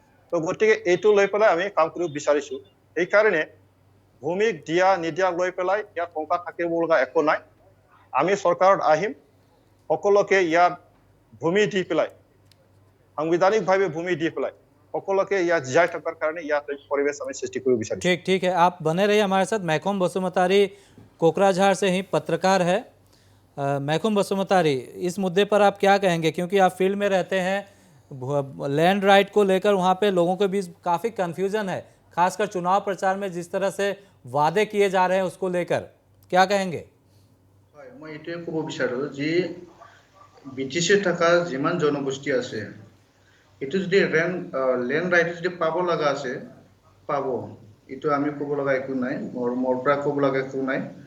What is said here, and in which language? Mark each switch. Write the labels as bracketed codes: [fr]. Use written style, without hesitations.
[as] তো গতিকে এইটো লৈ পেলাই আমি কাম কৰিব বিচাৰিছোঁ। সেইকাৰণে ভূমিক দিয়া নিদিয়া লৈ পেলাই ইয়াত শংকা থাকিব লগা একো নাই। আমি চৰকাৰত আহিম, সকলোকে ইয়াত ভূমি দি পেলাই, সাংবিধানিকভাৱে ভূমি দি পেলাই সকলোকে ইয়াত জীয়াই থকাৰ কাৰণে ইয়াত পৰিৱেশ আমি সৃষ্টি কৰিব বিচাৰিছোঁ। [hi] ठीक है, आप बने रहिए हमारे साथ। महकूम बसुमतारी कोकराझार से ही पत्रकार है। महकूम बसुमतारी, इस मुद्दे पर आप क्या कहेंगे, क्योंकि आप फील्ड में रहते हैं, लैंड राइट को लेकर वहाँ पे लोगों के बीच काफ़ी कन्फ्यूजन है, खासकर चुनाव प्रचार में जिस तरह से वादे किए जा रहे हैं उसको लेकर क्या कहेंगे? [as] মই এইটোৱে ক'ব বিচাৰোঁ যে BTCত থকা যিমান জনগোষ্ঠী আছে, এইটো যদি লেণ্ড ৰাইট যদি পাব লগা আছে পাব, এইটো আমি ক'ব লগা একো নাই, মোৰ পৰা ক'ব লগা একো নাই।